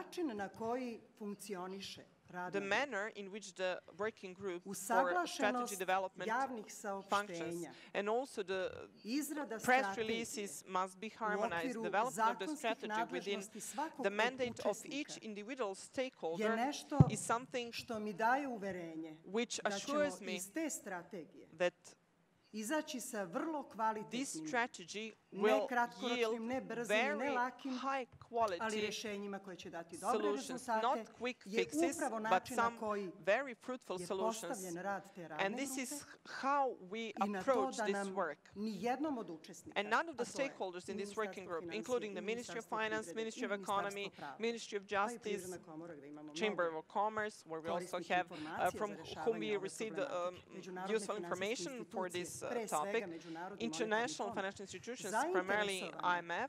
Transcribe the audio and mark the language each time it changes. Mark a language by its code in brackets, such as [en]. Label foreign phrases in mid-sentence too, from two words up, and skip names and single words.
[en] The manner in which the working group for strategy development functions and also the press releases must be harmonized. Development of the strategy within the mandate of each individual stakeholder is something which assures me that [sr] izaći sa vrlo kvalitetnim, ne kratkoročnim, ne brzim, ne lakim, ali rešenjima koje će dati dobre rezultate, je upravo način na koji je postavljen rad te radne grupe i na to da nam nijednom od učesnika, [en] and none of the stakeholders in this working group, including the Ministry of Finance, Ministry of Economy, Ministry of Justice, Chamber of Commerce, where we also have from whom we received useful information for this topic, international financial institutions, primarily IMF.